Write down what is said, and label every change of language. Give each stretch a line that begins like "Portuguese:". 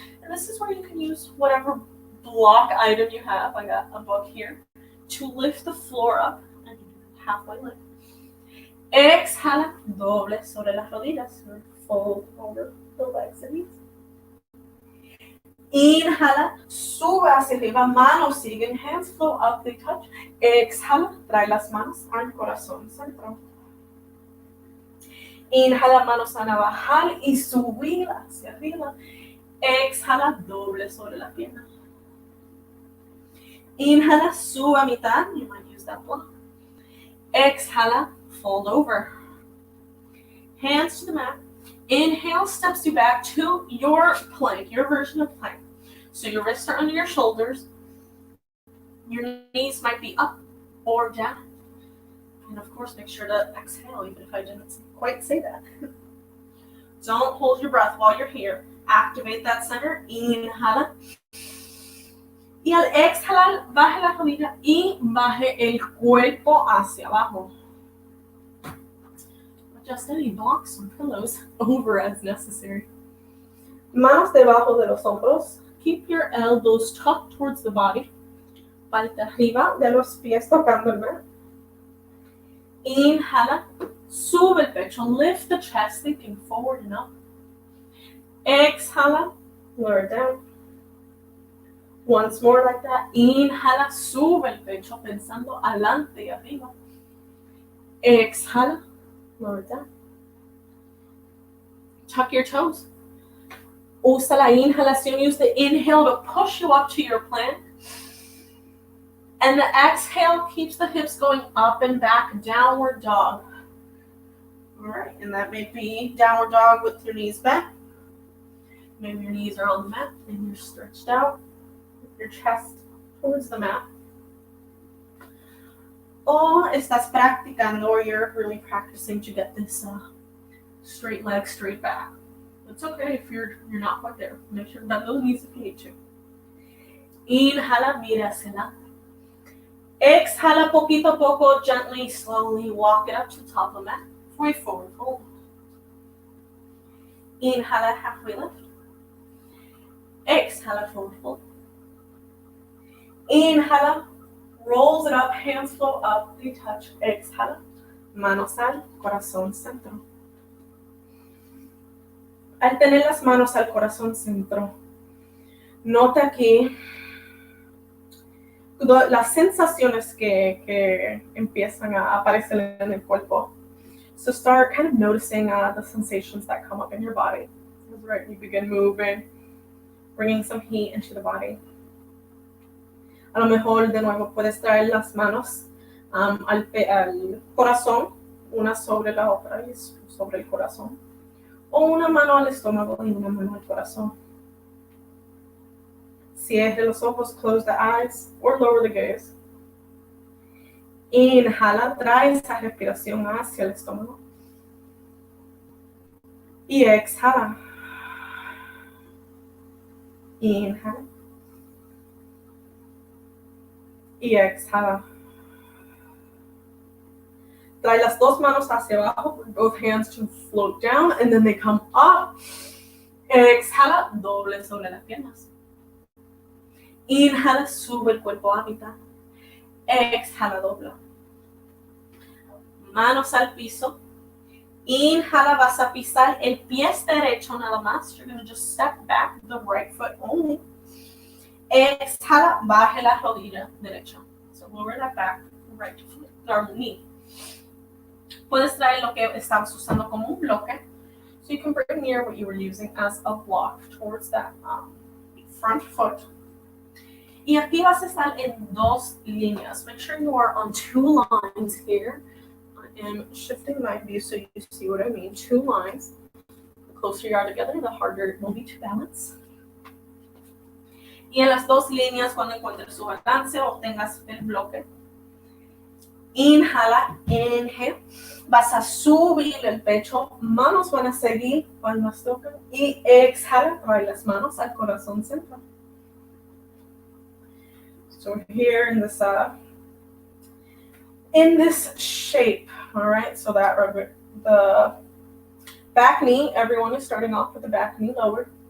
English: And this is where you can use whatever block item you have. I got a book here. To lift the floor up and halfway lift.
Spanish: Exhala, doble sobre las rodillas.
English: Fold over the legs and knees.
Spanish: Inhala, sube hacia arriba, manos siguen,
English: hands flow up, they touch.
Spanish: Exhala, trae las manos al corazón central. Inhala, manos van a bajar y subir hacia arriba. Exhala, doble sobre las piernas. Inhala, sube a mitad.
English: You might use that block.
Spanish: Exhala,
English: fold over. Hands to the mat. Inhale steps you back to your plank, your version of plank. So your wrists are under your shoulders. Your knees might be up or down. And of course, make sure to exhale, even if I didn't quite say that. Don't hold your breath while you're here. Activate that center.
Spanish: Inhala. Y al exhalar, baje la rodilla y baje el cuerpo hacia abajo.
English: Adjust any blocks or pillows over as necessary.
Spanish: Manos debajo de los hombros.
English: Keep your elbows tucked towards the body.
Spanish: Parte arriba de los pies tocando el mat. Inhala. Sube el pecho.
English: Lift the chest, thinking forward and up.
Spanish: Exhala.
English: Lower down. Once more like that.
Spanish: Inhala. Sube el pecho pensando adelante y arriba. Exhala.
English: Lower down. Tuck your toes.
Spanish: Usa la inhalación.
English: Use the inhale to push you up to your plank. And the exhale keeps the hips going up and back. Downward dog. All right. And that may be downward dog with your knees bent. Maybe your knees are on the mat and you're stretched out with your chest towards the mat.
Spanish: O estás practicando,
English: or you're really practicing to get this straight leg, straight back. It's okay if you're not quite there. Make sure to bend those knees if you need to.
Spanish: Inhala, mira hacia adelante. Exhala, poquito a poco,
English: gently, slowly walk it up to the top of the mat for a forward fold.
Spanish: Inhala,
English: halfway lift.
Spanish: Exhala,
English: forward fold.
Spanish: Inhala,
English: rolls it up, hands flow up, they touch.
Spanish: Exhala, manos al corazón centro. Al tener las manos al corazón centro, nota aquí las sensaciones que empiezan a aparecer en el cuerpo.
English: So start kind of noticing the sensations that come up in your body. Right, you begin moving, bringing some heat into the body.
Spanish: A lo mejor de nuevo puedes traer las manos al corazón, una sobre la otra y sobre el corazón. O una mano al estómago y una mano al corazón. Cierre los ojos,
English: close the eyes, or lower the gaze.
Spanish: Inhala, trae esa respiración hacia el estómago. Y exhala. Inhala. Y exhala. Trae las dos manos hacia abajo,
English: for both hands to float down, and then they come up.
Spanish: Exhala, doble sobre las piernas. Inhala, sube el cuerpo a mitad. Exhala, dobla. Manos al piso. Inhala, vas a pisar el pie derecho nada más.
English: You're going to just step back the right foot only.
Spanish: Exhala, baje la rodilla derecha.
English: So lower that back, right foot, or knee.
Spanish: Puedes traer lo que estabas usando como un bloque.
English: So you can bring near what you were using as a block towards that front foot.
Spanish: Y aquí vas a estar en dos líneas.
English: Make sure you are on two lines here. I am shifting my view so you see what I mean. Two lines. The closer you are together, the harder it will be to balance.
Spanish: Y en las dos líneas, cuando encuentres su balance, obtengas el bloque. Inhala,
English: inhale.
Spanish: Vas a subir el pecho. Manos van a seguir, palmas tocan. Y exhala, trae las manos al corazón central.
English: So here in this shape, all right, so that the back knee, everyone is starting off with the back knee lowered.